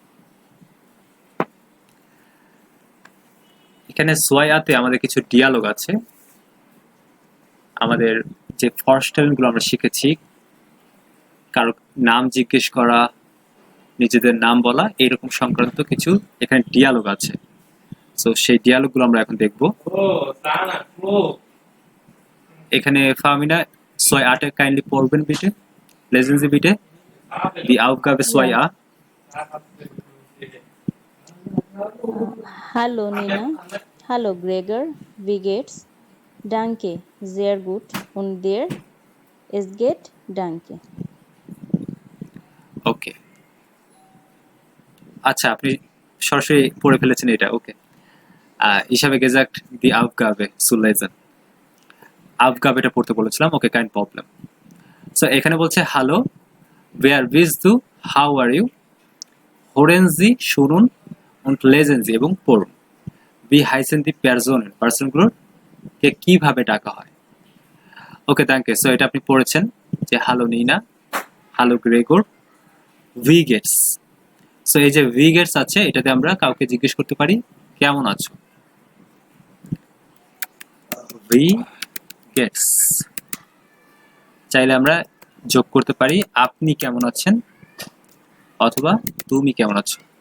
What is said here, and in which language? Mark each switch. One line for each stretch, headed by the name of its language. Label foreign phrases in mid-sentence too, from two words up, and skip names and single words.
Bangla: এখানে সোয়াইয়াতে আমাদের কিছু ডিয়ালগ আছে, আমাদের যে ফরস্টেলগুলো আমরা শিখেছি, কারো নাম জিজ্ঞেস করা, নিজেদের নাম বলা, এইরকম সংক্রান্ত কিছু এখানে ডিয়ালগ আছে। সো সেই ডিয়ালগগুলো আমরা এখন দেখব। এখানে ফাহমিনা 6-8 কাইন্ডলি পড়বেন বিটে,
German: lesen Sie bitte. Die Aufgabe 2a. Hallo Nina. Hallo Gregor. Wie geht's? Danke. Sehr gut. Und dir? Es geht? Danke.
Bangla: ওকে, আচ্ছা আপনি সরাসরি পড়ে ফেলেছেন এটা। ওকে,
German: ich habe gesagt die Aufgabe zu lesen.
Bangla: Aufgabe এটা পড়তে বলেছিলাম। ওকে,
German: kein Problem.
Bangla: সো এখানে বলছে হ্যালো,
German: where bist du,
English: how are you,
German: hören Sie শুনুন, und lesen Sie
Bangla: এবং পড়ুন।
German: wie heißen die Personen,
Bangla: পার্সনগুলোর কে কিভাবে ডাকা হয়।
English: okay, thank you.
Bangla: সো এটা আপনি পড়েছেন যে
German: Hallo Nina, Hallo Gregor, wie geht's.
Bangla: সো এই যে
German: wie geht's
Bangla: আছে, এটাতে আমরা কাউকে জিজ্ঞেস করতে পারি কেমন আছো।
German: wie geht's
Bangla: চাইলে আমরা যোগ করতে পারি আপনি কেমন আছেন অথবা তুমি কেমন আছো।